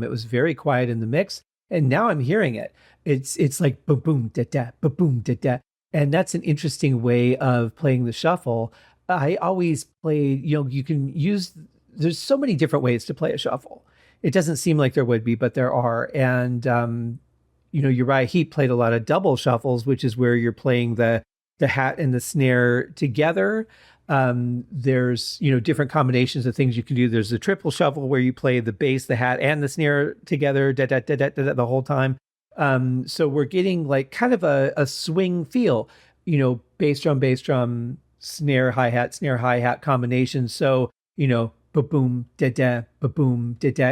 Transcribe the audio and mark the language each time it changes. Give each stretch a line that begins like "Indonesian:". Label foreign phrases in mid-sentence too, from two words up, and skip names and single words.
English: It was very quiet in the mix. And now I'm hearing it. It's like boom, boom, da, da, boom, boom, da, da. And that's an interesting way of playing the shuffle. I always played, you can use, there's so many different ways to play a shuffle. It doesn't seem like there would be, but there are. And, Uriah Heep played a lot of double shuffles, which is where you're playing the hat and the snare together. There's, different combinations of things you can do. There's the triple shuffle where you play the bass, the hat, and the snare together the whole time. So we're getting like kind of a swing feel, bass drum, snare, hi hat combination. So, ba boom, da da, ba boom, da da.